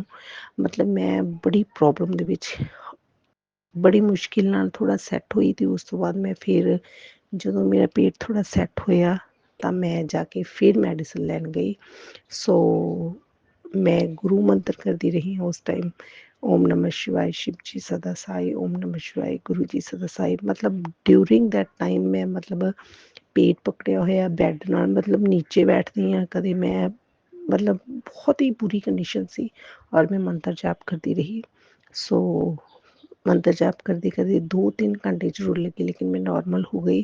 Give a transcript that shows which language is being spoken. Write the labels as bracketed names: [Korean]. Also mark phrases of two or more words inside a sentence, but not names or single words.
[Punjabi] ਮਤਲਬ ਮੈਂ ਬੜੀ ਪ੍ਰੋਬਲਮ ਦੇ ਵਿੱਚ, ਬੜੀ ਮੁਸ਼ਕਿਲ ਨਾਲ ਥੋੜ੍ਹਾ ਸੈੱਟ ਹੋਈ ਅਤੇ ਉਸ ਤੋਂ ਬਾਅਦ ਮੈਂ ਫਿਰ ਜਦੋਂ ਮੇਰਾ ਪੇਟ ਥੋੜ੍ਹਾ ਸੈੱਟ ਹੋਇਆ ਤਾਂ ਮੈਂ ਜਾ ਕੇ ਫਿਰ ਮੈਡੀਸਨ ਲੈਣ ਗਈ। ਸੋ ਮੈਂ ਗੁਰੂ ਮੰਤਰ ਕਰਦੀ ਰਹੀ ਹਾਂ ਉਸ ਟਾਈਮ, [Hindi] ਓਮ ਨਮः शिवाय, शिव जी सदा साई, ओम नमः शिवाय, गुरु जी सदा साई। [Punjabi] ਮਤਲਬ [English] during that time [Punjabi] ਮੈਂ ਮਤਲਬ ਪੇਟ ਪਕੜਿਆ ਹੋਇਆ ਬੈੱਡ ਨਾਲ, ਮਤਲਬ ਨੀਚੇ ਬੈਠਦੀ ਹਾਂ ਕਦੇ ਮੈਂ, ਮਤਲਬ ਬਹੁਤ ਹੀ ਬੁਰੀ ਕੰਡੀਸ਼ਨ ਸੀ ਔਰ ਮੈਂ ਮੰਤਰ ਜਾਪ ਕਰਦੀ ਰਹੀ। ਸੋ ਮੰਤਰ ਜਾਪ ਕਰਦੇ ਕਰਦੇ 2-3 ਘੰਟੇ ਜ਼ਰੂਰ ਲੱਗੇ ਲੇਕਿਨ ਮੈਂ ਨੋਰਮਲ ਹੋ ਗਈ।